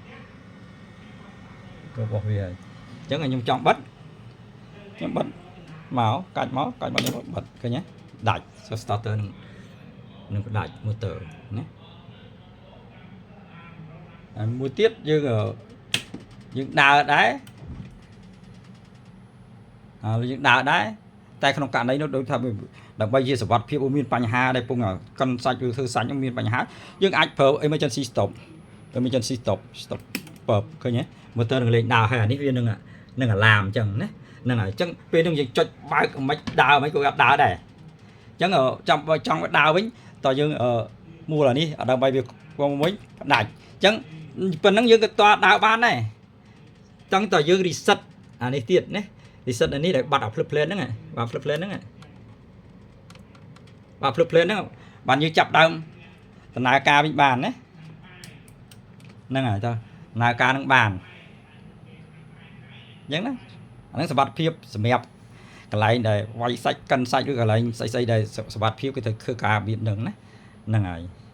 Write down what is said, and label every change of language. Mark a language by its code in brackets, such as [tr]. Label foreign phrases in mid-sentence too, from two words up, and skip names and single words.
[km] គ្រប់របស់វាហើយអញ្ចឹងខ្ញុំចង់បិទខ្ញុំបិទមកកាច់មកខ្ញុំបិទឃើញទេដាច់ starter នឹងដាច់ motor ណាហើយមួយទៀតយើងដើរដែរយើងដើរដែរ តែក្នុងករណីនោះដូចថាដើម្បីជាសុវត្ថិភាពមានបញ្ហាដែលពងកិនសាច់ឬធ្វើសាច់មានបញ្ហាយើងអាចប្រើ [en] emergency stop stop [km] បើឃើញទេ motor នឹងលេងដើរហើយអានេះវានឹងអាឡាមអញ្ចឹងណាហ្នឹងហើយអញ្ចឹងពេលហ្នឹងយើងចុចបើកមិនដើរមិនក៏ដើរដែរអញ្ចឹងចង់ដើរវិញតើយើងមូលអានេះដើម្បីវាវងវិញផ្ដាច់អញ្ចឹងប៉ុណ្ណឹងយើងក៏តដើរបានដែរចង់តើយើង reset អានេះទៀតណាreset អានេះដែលបាត់អា [en] flip plane [km] ហ្នឹងបាទ [en] flip plane [km] ហ្នឹង បាទ [en] flip plane [km] ហ្នឹងបានយើងចាប់ដើមដំណើរការវិញបានណាហ្នឹងហើយតើដំណើរការហ្នឹងបានអញ្ចឹងណាអាហ្នឹងសុវត្ថិភាពសម្រាប់កន្លែងដែលវាយសាច់កិនសាច់ឬកន្លែងស្អីដែលសុវត្ថិភាពគេទៅធ្វើការរបៀបហ្នឹងណាហ្នឹងហើយ